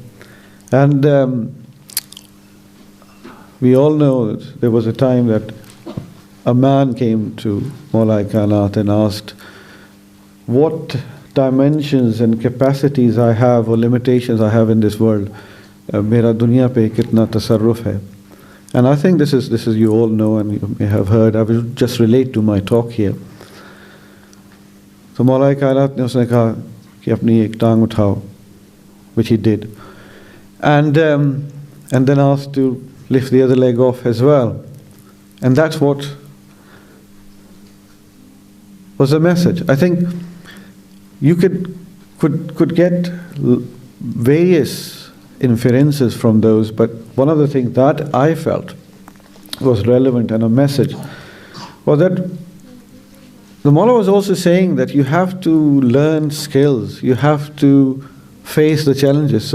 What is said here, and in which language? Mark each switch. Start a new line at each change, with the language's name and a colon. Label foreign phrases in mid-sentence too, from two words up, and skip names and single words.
English: And we all know that there was a time that a man came to Maulai Kainat and asked, what dimensions and capacities I have or limitations I have in this world.
Urdu: میرا دنیا پہ کتنا تصرف ہے.
English: And I think this is you all know and you may have heard. I will just relate to my talk here.
Urdu: سو مولائے کائنات نے اس نے کہا کی اپنی ایک ٹانگ اٹھاؤ,
English: which he did. And then asked to lift the other leg off as well. And that's what was the message. I think you could get various inferences from those, but one of the things that I felt was relevant and a message was that the Mullah was also saying that you have to learn skills, you have to face the challenges.